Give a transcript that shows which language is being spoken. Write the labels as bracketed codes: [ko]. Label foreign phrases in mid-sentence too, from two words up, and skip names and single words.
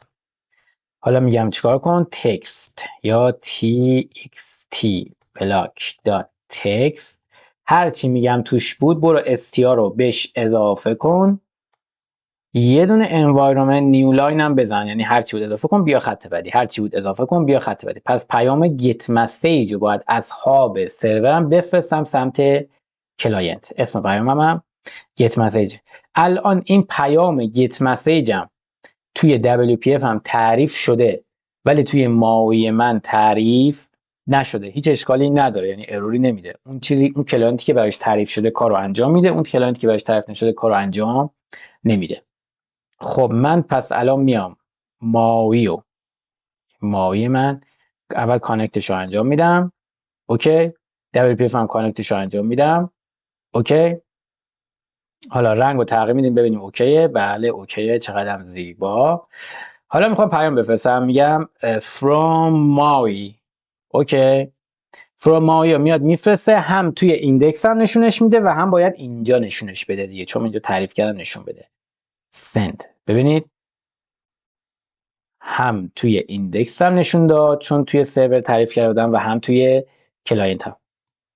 [fa] حالا میگم چیکار کن؟ تکست یا [en] txt block dot [fa] تکست. هرچی میگم توش بود برو str رو بهش اضافه کن. یه دونه [en] environment new line [fa] هم بزن. یعنی هرچی بود اضافه کن بیا خط بعدی، هرچی بود اضافه کن بیا خط بعدی. پس پیام get message رو باید از هاب سرورم بفرستم سمت کلاینت. اسم پیامم هم get message. الان این پیام get message هم توی WPF هم تعریف شده ولی توی ماوی من تعریف نشده. هیچ اشکالی نداره، یعنی اروری نمیده. اون کلاینتی که براش تعریف شده کارو انجام میده، اون کلاینتی که براش تعریف نشده کارو انجام نمیده. خب من پس الان میام ماوی من اول کانکتش رو انجام میدم. اوکی. WPF هم کانکتش رو انجام میدم. اوکی. حالا رنگ رو تغییر میدیم ببینیم اوکیه. بله اوکیه. چقدر زیبا. حالا میخوام پیام بفرستم. میگم [en] from Maui. [fa] اوکی. [en] from Maui [fa] رو میاد میفرسته. هم توی ایندکس هم نشونش میده و هم باید اینجا نشونش بده دیگه، چون اینجا تعریف کردم نشون بده. send. ببینید هم توی ایندکس هم نشون داد چون توی سرور تعریف کردم و هم توی کلاینت هم.